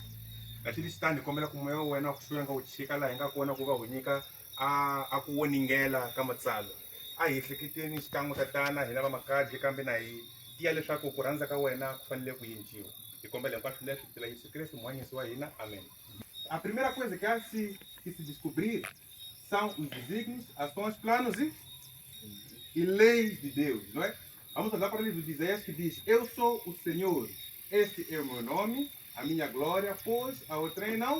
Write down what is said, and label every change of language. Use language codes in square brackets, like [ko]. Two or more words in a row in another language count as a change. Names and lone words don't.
[ts] Kasi xitandi hi kombela ku moya wa wena wa ku hluya nga wu chika laha hi nga kona ku va hu nyika a ku voningela ka matsalwa. A hi hleketeni xikan'we tatana hina va makadzi kambe na hi tiya leswaku ku rhandza ka wena ku fanele ku yinjiwa. Hi kombela hinkwaswo leswi hi tila Yesu Kristo muhanyisi wa hina. [pt] Amém. A primeira coisa que se descobrir são os desígnios, ações, planos e leis de Deus, não é? Vamos olhar para o livro de Isaías que diz: Eu sou o Senhor, este é o meu nome, a minha glória, pois a outrem não.